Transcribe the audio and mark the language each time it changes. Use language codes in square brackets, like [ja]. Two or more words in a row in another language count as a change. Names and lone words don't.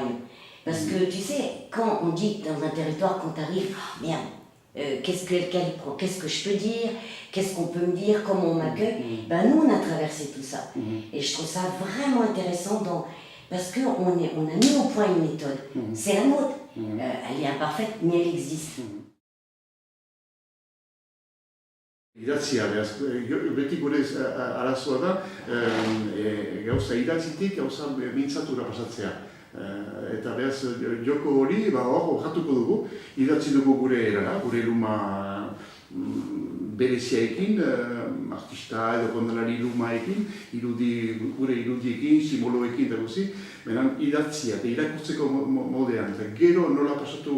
[fr] Parce que tu sais, quand on dit dans un territoire, quand tu arrives, oh, merde, qu'est-ce que je peux dire, qu'est-ce qu'on peut me dire, comment on m'accueille, ben nous on a traversé tout ça. Et je trouve ça vraiment intéressant parce qu'on a mis au point une méthode. C'est la nôtre. Elle est imparfaite, mais elle existe. [eu] Idatzia, beti gure arazoa da, gauza idatzitik, gauza mintzatura pasatzea. Eta behaz, joko hori, hor jatuko dugu, idatzi dugu gure erara, gure luma bereziaekin, artista edo kondalari lumaekin, gure irudiekin, simboloekin eta guzi, benan idatzia, eta irakurtzeko modean, eta gero nola pasatu.